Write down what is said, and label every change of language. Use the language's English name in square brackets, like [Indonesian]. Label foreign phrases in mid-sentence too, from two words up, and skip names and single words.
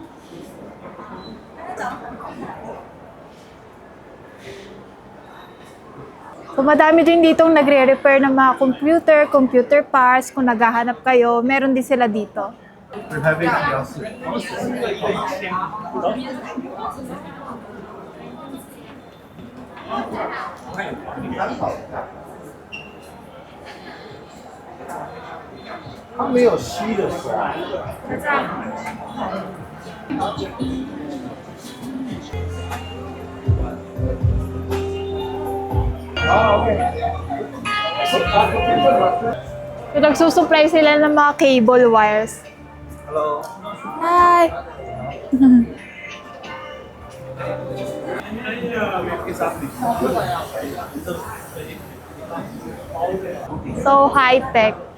[Filipino] So, madami din ditong nagre-repair ng mga [English] computer parts. [Filipino] Kung naghahanap kayo, meron din sila dito. [English] We're having Yasser. [Chinese] 它没有吸的是吧？啊 ，OK。 [Filipino] So, nagsusupply sila ng mga [English] cable wires. Hello。 Hi! So high-tech.